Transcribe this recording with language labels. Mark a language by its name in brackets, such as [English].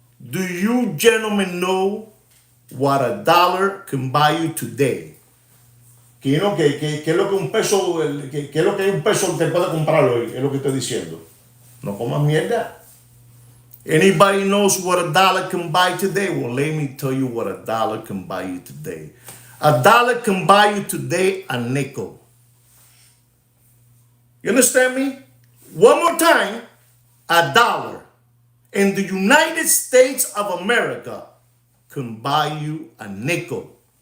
[English] Do you gentlemen know what $1 can buy you today? [Spanish] Que es lo que un peso, que es lo que un peso te puede comprar hoy, es lo que estoy diciendo. No comas mierda. [English] Anybody knows what $1 can buy today? Well, let me tell you what $1 can buy you today. $1 can buy you today a nickel. You understand me? One more time, $1 in the United States of America can buy you a nickel.